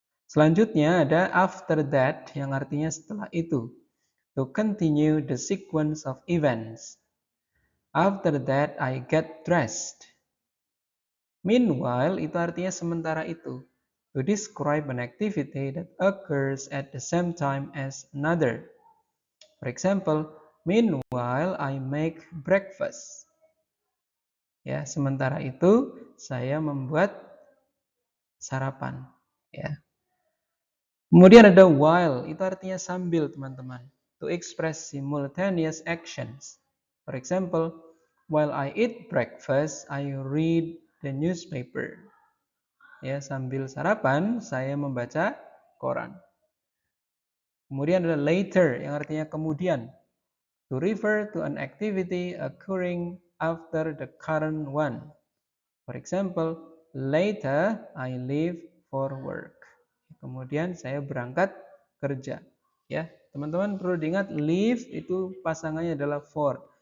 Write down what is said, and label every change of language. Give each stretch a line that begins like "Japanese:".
Indonesian: Selanjutnya ada
English: after that
Indonesian: yang artinya setelah itu.
English: To continue the sequence of events. After that I get dressed. Meanwhile
Indonesian: itu artinya sementara itu.
English: To describe an activity that occurs at the same time as another. For example, meanwhile I make breakfast.
Indonesian: Ya, sementara itu saya membuat sarapan. Ya. Kemudian ada while, itu artinya sambil, teman-teman.
English: To express simultaneous actions. For example, while I eat breakfast, I read the newspaper.
Indonesian: Ya, sambil sarapan saya membaca koran. Kemudian ada later yang artinya kemudian.
English: To refer to an activity occurring after the current one. For example, later I leave for work.
Indonesian: Kemudian saya berangkat kerja. Ya, teman-teman perlu diingat leave itu pasangannya adalah for.